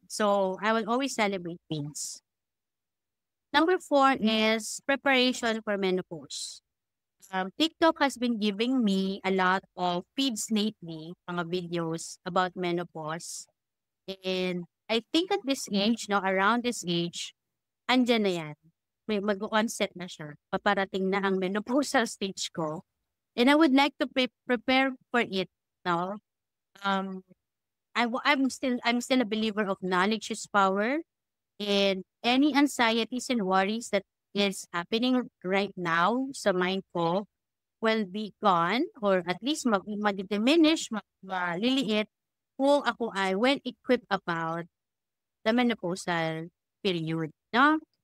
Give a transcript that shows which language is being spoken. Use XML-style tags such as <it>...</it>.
<en>So I will always celebrate wins. Number 4 is preparation for menopause. TikTok has been giving me a lot of feeds lately, mga videos about menopause. And I think at this age, no, around this age, andyan na yan.</en> <tl>May mag-onset na siya. Paparating na ang menopausal stage ko.</tl> <en>And I would like to prepare for it, no? Um, I'm still a believer of knowledge is power, and any anxieties and worries that is happening right now sa mind ko will be gone or at least mag-diminish,</en> <tl>maliliit kung ako ay</tl> <en>well equipped about the menopausal period. No?</en>